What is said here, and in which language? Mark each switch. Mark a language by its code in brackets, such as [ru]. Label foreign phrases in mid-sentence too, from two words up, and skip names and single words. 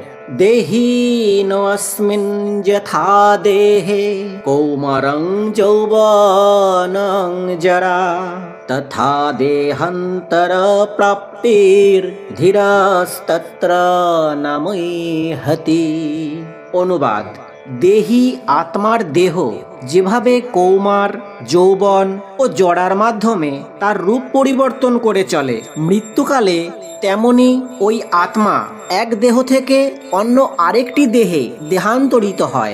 [sa] देहिनोऽस्मिन् यथा देहे कौमारं यौवनं जरा तथा देहान्तरप्राप्तिर्धीरस्तत्र न मुह्यति। [bn] অনুবাদ: দেহি আত্মার দেহ যেভাবে কৌমার, যৌবন ও জরার মাধ্যমে তার রূপ পরিবর্তন করে চলে, মৃত্যুকালে তেমনি ওই আত্মা এক দেহ থেকে অন্য আরেকটি দেহে দেহান্তরিত হয়।